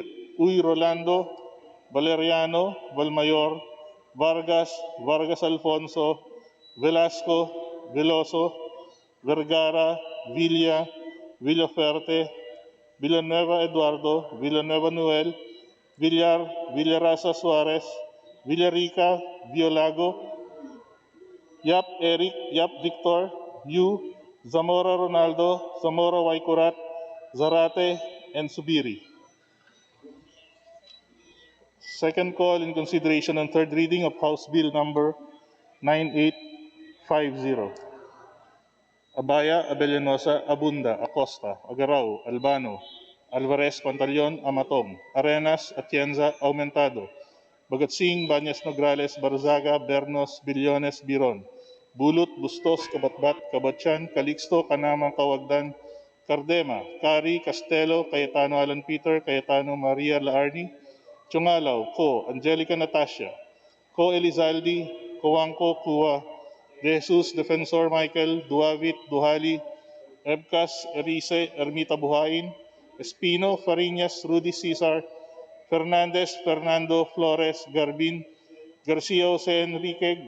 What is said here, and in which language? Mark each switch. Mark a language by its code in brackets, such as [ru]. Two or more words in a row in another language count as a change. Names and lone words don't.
[en] Uy Rolando, Valeriano, Valmayor, Vargas, Vargas Alfonso, Velasco, Veloso, Vergara, Villa, Villaferte, Villanueva Eduardo, Villanueva Noel, Villar, Villarasa Suarez, Villarica, Violago, Yap Eric, Yap Victor, Yu, Zamora Ronaldo, Zamora Waikurat, Zarate, and Subiri. Second call in consideration and third reading of House Bill number 9850. Abaya, Abellanosa, Abunda, Acosta, Agaraw, Albano, Alvarez, Pantaleon, Amatong, Arenas, Atienza, Aumentado, Bagatsing, Banyas Nograles, Barzaga, Bernos, Billones, Biron, Bulut, Bustos, Kabatbat, Kabatchan, Calixto, Kanamang, Kawagdan, Cardema, Kari, Castelo, Cayetano Alan Peter, Cayetano Maria Laarni, Chungalaw, Ko, Angelica Natasha, Ko Elizaldi, Coangco, Kua, De Jesus, Defensor Michael, Duavit, Duhali, Ebcas, Erice, Ermita Buhain, Espino, Fariñas, Rudy Cesar, Fernandez, Fernando, Flores, Garbin, Garcia Jose Enrique,